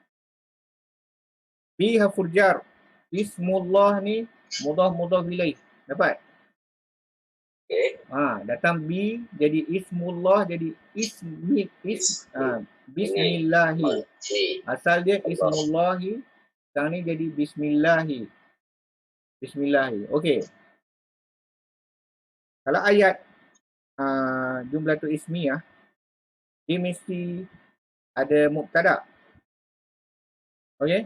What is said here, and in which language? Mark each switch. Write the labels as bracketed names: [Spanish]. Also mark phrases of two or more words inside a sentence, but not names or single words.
[Arabic] بحرف الجر. اسم الله ni مضاف إليه. Dapat? [Malay] Okay. Datang bi jadi ismullah jadi bismillahi. Asal dia ismullahi. Sekarang ni jadi bismillahi. Okey. Kalau ayat jumlah tu ismiyah, dia mesti ada mubtada. Okey?